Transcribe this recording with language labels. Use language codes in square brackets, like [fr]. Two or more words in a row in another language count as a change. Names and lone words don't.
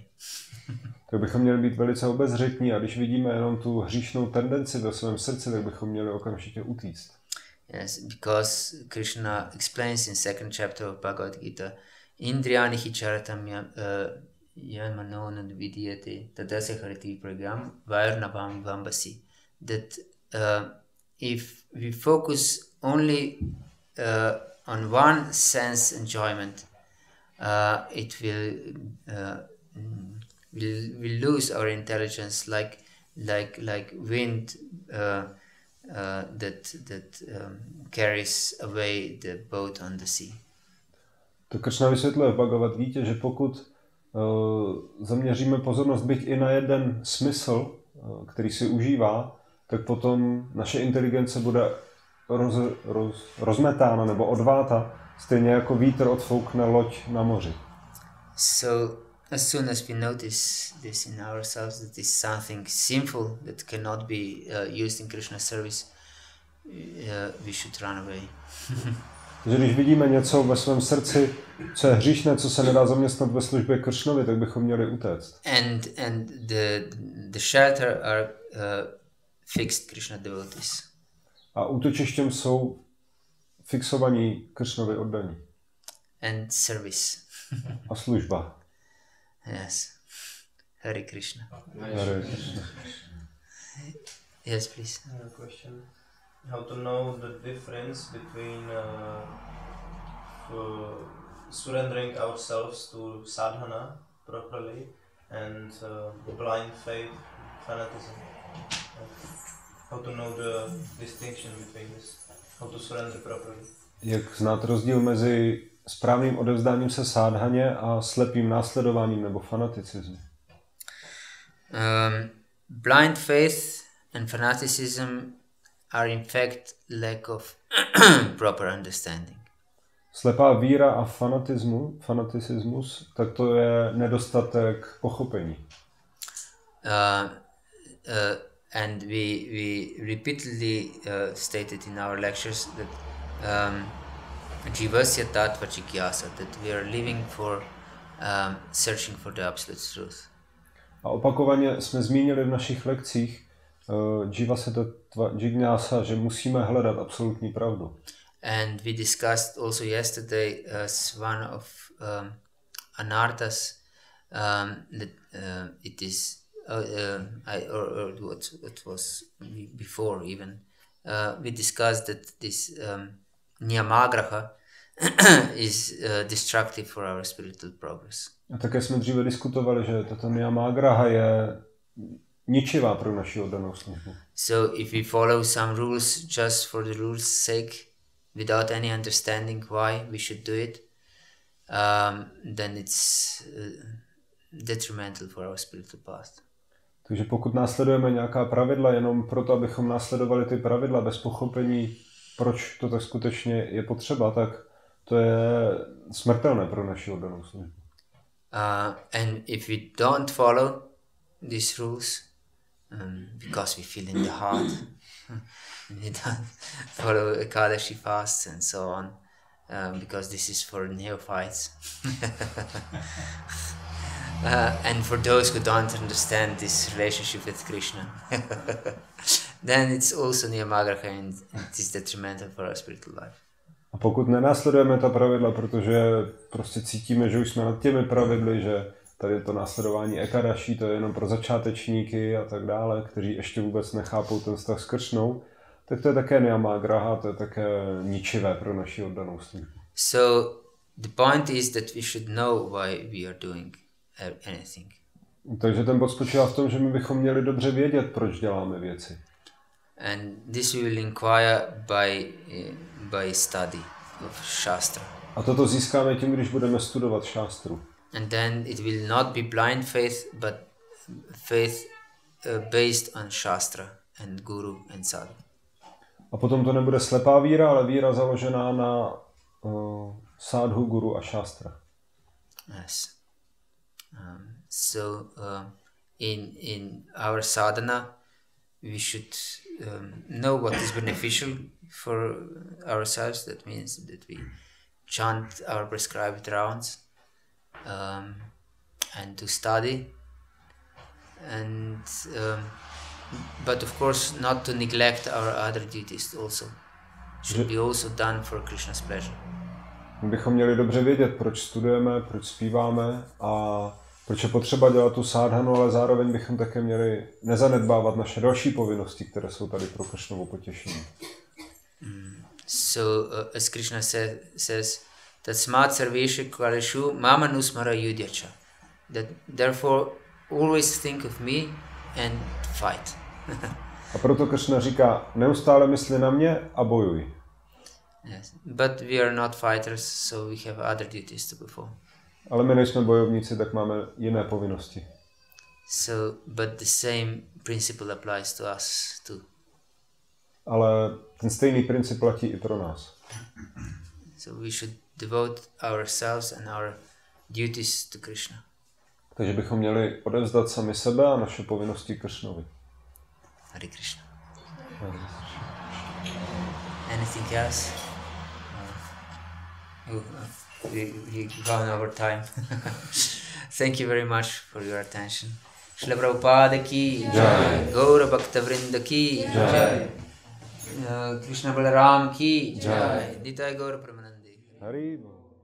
[cs] Tak bychom měli být velice obezřetní a když vidíme jenom tu hříšnou tendenci ve svém srdci, tak bychom měli okamžitě utíct. [en] Yes, because Krishna explains in second chapter of Bhagavad Gita, [sa] इन्द्रियाणि हि चरताम् यमनोनद् विद्यते तदस्य हरति प्रोग्राम् वैर्णबम् वम्बसि. [en] That if we focus only on one sense enjoyment, it will lose our intelligence like wind that carries away the boat on the sea. [cs] To Kršna vysvětluje v Bhagavad Gitě, že pokud zaměříme pozornost byť i na jeden smysl, který si užívá, tak potom naše inteligence bude rozmetána nebo odváta, stejně jako vítr odfoukne loď na moři. [en] So as soon as we notice this in ourselves, that is something sinful that cannot be used in Krishna service, we should run away. [cs] Takže když vidíme něco ve svém srdci, co je hříšné, co se nedá zaměstnat ve službě Kršnovi, tak bychom měli utéct. [en] And the shelter are fixed Krishna devotees. [cs] A útočištěm jsou fixovaní Kršnovi oddaní. [en] And service. [cs] A služba. [en] Yes. Hare Krishna. Hare Krishna. Yes, please. I have a question. How to know the difference between surrendering ourselves to sadhana properly and blind faith, fanatism? How to know the distinction between this? How to surrender properly? [cs] Jak znát rozdíl mezi správným odevzdáním se sádhaně a slepým následováním nebo fanaticismem? [en] Blind faith and fanaticism are in fact lack of proper understanding. [cs] Slepá víra a fanaticismus, tak to je nedostatek pochopení. [en] And we repeatedly stated in our lectures that [sa] जीवस्य तत्त्व जिज्ञासा, [en] that we are living for searching for the absolute truth. [cs] A opakovaně jsme zmínili v našich lekcích [sa] जीवस्य तत्त्व जिज्ञासा, [cs] že musíme hledat absolutní pravdu. [en] And we discussed also yesterday as one of anarthas that it is or what was before even we discussed that this niyamagraha is destructive for our spiritual progress. [cs] A také jsme dříve diskutovali, že tato niyamagraha je ničivá pro naši oddanou službu. [en] So if we follow some rules just for the rules' sake, without any understanding why we should do it, then it's detrimental for our spiritual path. [cs] Takže pokud následujeme nějaká pravidla jenom proto, abychom následovali ty pravidla bez pochopení, proč to tak skutečně je potřeba, tak to je smrtelné pro naši oddanou službu. [en] And if we don't follow these rules, because we feel in the heart, we don't follow Ekadashi fasts and so on, because this is for neophytes. And for those who don't understand this relationship with Krishna, then it's also niyamagraha and it is detrimental for our spiritual life. [cs] A pokud nenásledujeme ta pravidla, protože prostě cítíme, že už jsme nad těmi pravidly, že tady to následování Ekadashi, to je jenom pro začátečníky a tak dále, kteří ještě vůbec nechápou ten vztah s Kršnou, tak to je také niyamagraha, to je také ničivé pro naši oddanou službu. [en] So the point is that we should know why we are doing anything. [cs] Takže ten bod spočívá v tom, že my bychom měli dobře vědět, proč děláme věci. [en] And this we will inquire by study of Shastra. [cs] A toto získáme tím, když budeme studovat šástru. [en] And then it will not be blind faith, but faith based on Shastra and Guru and Sadhu. [cs] A potom to nebude slepá víra, ale víra založená na Sadhu, Guru a Shastra. [en] Yes. So in our sadhana, we should know what is beneficial for ourselves. That means that we chant our prescribed rounds and to study, and but of course not to neglect our other duties also. Should be also done for Krishna's pleasure. [cs] My bychom měli dobře vědět, proč studujeme, proč zpíváme a proč je potřeba dělat tu sádhanu, ale zároveň bychom také měli nezanedbávat naše další povinnosti, které jsou tady pro Kršnovo potěšení. [en] So as Krishna says, [sa] तस्मात् सर्वेषु कालेषु माम् अनुस्मर युध्य च. [en] That therefore always think of me and fight. [cs] A proto Kršna říká, neustále mysli na mě a bojuj. [en] Yes. But we are not fighters, so we have other duties to perform. [cs] Ale my nejsme bojovníci, tak máme jiné povinnosti. [en] So, but the same principle applies to us too. [cs] Ale ten stejný princip platí i pro nás. [en] So we should devote ourselves and our duties to Krishna. [cs] Takže bychom měli odevzdat sami sebe a naše povinnosti Kršnovi. [en] Hare Krishna. Anything else? We gone over time. Thank you very much for your attention. [hi] श्रील प्रभुपाद की जय। गौर भक्त वृन्द की जय. कृष्ण बलराम की जय. Nitai Gaura Pramanande. Haribo.